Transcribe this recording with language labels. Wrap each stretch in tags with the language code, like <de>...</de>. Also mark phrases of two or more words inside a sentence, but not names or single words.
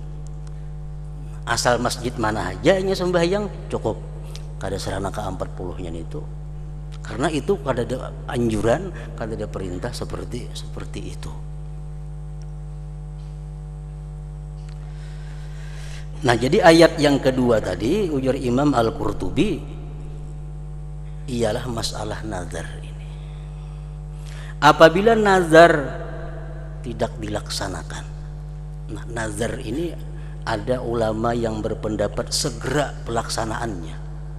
<bjn>Asal masjid mana aja nya sembahyang cukup. Kada serana ke 40-nya itu. Karena itu kada ada anjuran, kada ada perintah seperti itu.</bjn> <id>Nah, jadi ayat yang kedua tadi ujar Imam Al-Qurtubi ialah masalah nazar ini. Apabila nazar tidak dilaksanakan. Nah, nazar ini ada ulama yang berpendapat segera pelaksanaannya.</id>